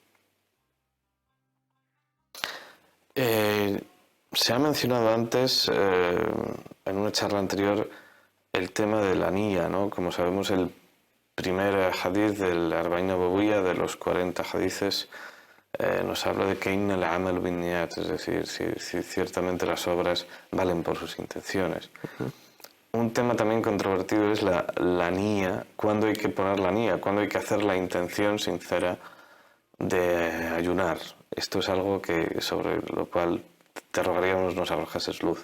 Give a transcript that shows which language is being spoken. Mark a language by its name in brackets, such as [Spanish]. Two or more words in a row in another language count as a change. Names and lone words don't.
[Spanish] Se ha mencionado antes, en una charla anterior, el tema de la niyya, ¿no? Como sabemos, el primer hadith del Arba'in Nawawiyya, de los 40 hadices, nos habla de que [Arabic] إن الأعمال بالنيات, [Spanish] es decir, si ciertamente las obras valen por sus intenciones. Un tema también controvertido es la niyya, cuándo hay que poner la niyya, cuándo hay que hacer la intención sincera de ayunar. Esto es algo sobre lo cual te rogaríamos nos arrojases luz.